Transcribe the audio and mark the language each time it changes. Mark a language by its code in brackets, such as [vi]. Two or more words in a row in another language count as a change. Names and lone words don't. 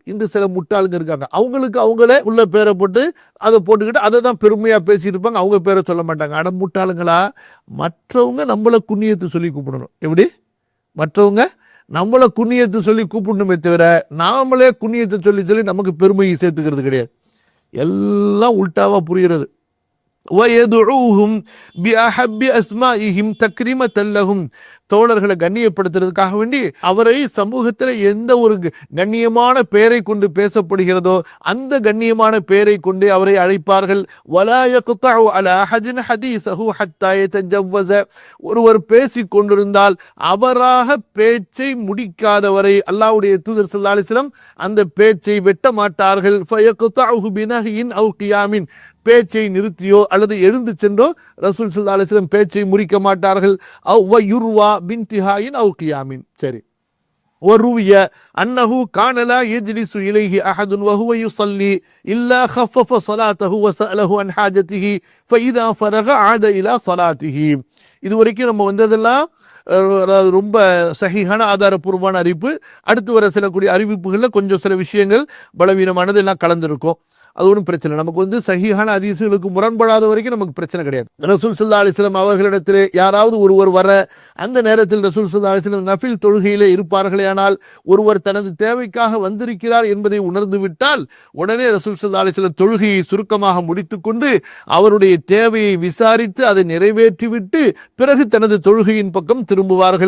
[ta] இன்று சில முட்டாளுங்க இருக்காங்க, அவங்களுக்கு அவங்களே உள்ள பேரை போட்டு அதை போட்டுக்கிட்டு அதை தான் பெருமையா பேசிட்டு இருப்பாங்க, அவங்க பேரை சொல்ல மாட்டாங்க. அட முட்டாளுங்களா, மற்றவங்க நம்மளை குண்ணியத்தை சொல்லி கூப்பிடணும். எப்படி மற்றவங்க நம்மளை குண்ணியத்தை சொல்லி கூப்பிடணுமே தவிர நாமளே குண்ணியத்தை சொல்லி சொல்லி நமக்கு பெருமையை சேர்த்துக்கிறது கிடையாது. எல்லாம் உல்டாவா புரிகிறது. [ar] وَيَدْعُوهُمْ بِأَحَبِّ أَسْمَائِهِمْ تَكْرِيمَةً لَهُمْ, [ta] தோழர்களை கண்ணியப்படுத்துறதுக்காக வேண்டி அவரை சமூகத்தில் எந்த ஒரு கண்ணியமான பெயரை கொண்டு பேசப்படுகிறதோ அந்த கண்ணியமான பெயரை கொண்டு அவரை அழைப்பார்கள். [ar] وَلَا يَقْطَعُ عَلَى أَحَدٍ حَدِيثَهُ حَتَّى يَتَجَوَّزَ, [ta] ஒருவர் பேசிக் கொண்டிருந்தால் அவராக பேச்சை முடிக்காதவரை அல்லாஹ்வுடைய தூதர் [ar] صلى الله عليه وسلم [ta] அந்த பேச்சை வெட்ட மாட்டார்கள். [ar] فَيَقْطَعُهُ بِنَهْيٍ أَوْ قِيَامٍ, [ta] பேச்சை நிறுத்தியோ அல்லது எழுந்து சென்றோ ரசூல் [ar] صلى الله عليه وسلم [ta] பேச்சை முறிக்க மாட்டார்கள். [ar] ويروى بانتهاء أو قيام. [ta] சரி, [ar] وروي أنه كان لا يجلس إليه أحد وهو يصلي إلا خفف صلاته وسأله عن حاجته فإذا فرغ عاد إلى صلاته. [ta] இது வரைக்கும் நம்ம வந்ததெல்லாம் ரொம்ப சஹீஹான ஆதாரபூர்வமான அறிவிப்பு. அடுத்து வர சில கூடிய அறிவிப்புகளில் கொஞ்சம் சில விஷயங்கள் பலவீனமானது எல்லாம் கலந்துருக்கும். அது ஒன்றும் பிரச்சனை, நமக்கு வந்து சஹீஹான ஹதீஸுகளுக்கு முரண்படாத வரைக்கும் நமக்கு பிரச்சனை கிடையாது. ரசூல் [ar] صلى الله عليه وسلم [ta] அவர்களிடத்தில் யாராவது ஒருவர் வர அந்த நேரத்தில் ரசூல் [ar] صلى الله عليه وسلم [ta] நஃபில் தொழுகையிலே இருப்பார்களேயானால் ஒருவர் தனது தேவைக்காக வந்திருக்கிறார் என்பதை உணர்ந்து விட்டால் உடனே ரசூல் [ar] صلى الله عليه وسلم [ta] தொழுகையை சுருக்கமாக முடித்துக்கொண்டு அவருடைய தேவையை விசாரித்து அதை நிறைவேற்றிவிட்டு பிறகு தனது தொழுகையின் பக்கம் திரும்புவார்கள்.